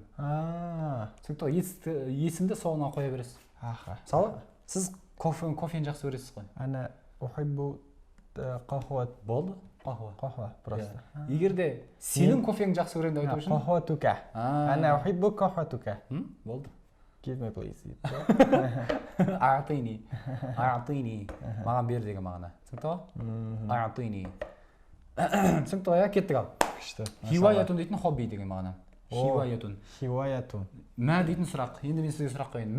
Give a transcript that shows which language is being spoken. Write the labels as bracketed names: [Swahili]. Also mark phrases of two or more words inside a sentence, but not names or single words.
[Kazakh] Түсінікті, есімді соңына қоя бересіз. Мысалы, сіз кофені жақсы көресіз ғой. [Arabic] أنا أحب قهوة. [Kazakh] Болды? Қахуа. Қахуа, просто. Егер де сенің кофеңді жақсы көремін деп айту үшін. [Arabic] قهوتك. أنا أحب قهوتك. [Kazakh] Болды. [English] Give me please. [Arabic] أعطني. أعطني. [Kazakh] Маған бер деген мағына. Түсінікті ғой? Аътини. Түсінікті ғой, кеттік ал. Күшті. Хиваятун дейтін хобби деген мағына. Хиваятун. Хиваятун. Мә дейтін сұрақ. Енді мен сізге сұрақ қойын.